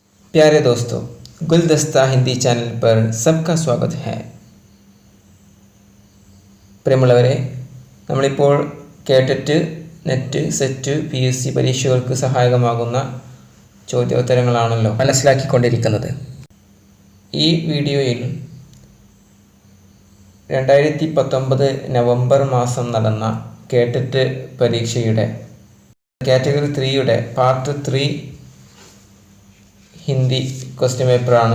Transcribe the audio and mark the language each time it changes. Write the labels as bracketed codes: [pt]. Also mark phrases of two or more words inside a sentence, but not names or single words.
[hi] प्यारे दोस्तों, गुलदस्ता हिंदी चैनल पर सबका स्वागत है. [ml] പ്രിയമുള്ളവരെ, നമ്മളിപ്പോൾ കേട്ടറ്റ്, നെറ്റ്, സെറ്റ്, PSC പരീക്ഷകൾക്ക് സഹായകമാകുന്ന ചോദ്യോത്തരങ്ങളാണല്ലോ മനസ്സിലാക്കിക്കൊണ്ടിരിക്കുന്നത്. ഈ വീഡിയോയിൽ 2019 നവംബർ മാസം നടന്ന കേട്ടറ്റ് പരീക്ഷയുടെ കാറ്റഗറി 3യുടെ പാർട്ട് 3 ഹിന്ദി [en] question paper.